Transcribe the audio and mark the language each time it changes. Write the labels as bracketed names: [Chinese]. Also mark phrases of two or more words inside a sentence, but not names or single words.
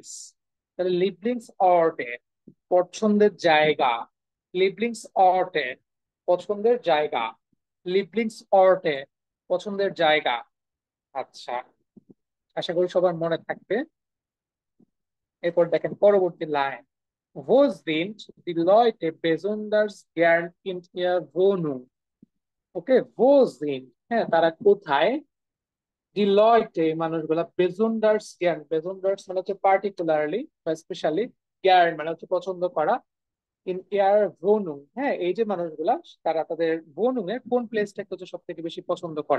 [Bangla] তাহলে [German] Lieblingsorte [Bangla] পছন্দের জায়গা, [German] Lieblingsorte [Bangla] পছন্দের জায়গা, [German] Lieblingsorte [Bangla] পছন্দের জায়গা। আচ্ছা, আশা করি সবার মনে থাকবে। এরপর দেখেন পরবর্তী লাইন, [German] Wo sind die Leute besonders gern in ihrer Wohnung? ওকে, wo sind, [Bangla] হ্যাঁ তারা কোথায়, ডিলয়েটে মানুষগুলা [German] besonders gern, [Bangla] বেজুন্ডার্স মানে হচ্ছে পার্টিকুলারলি বা স্পেশালি, জ্ঞান মানে হচ্ছে পছন্দ করা, [German] in ihrer Wohnung, [Bangla] হ্যাঁ এই যে মানুষগুলা তারা তাদের ভোনুং এর কোন প্লেসটাকে হচ্ছে সব থেকে বেশি পছন্দ করে।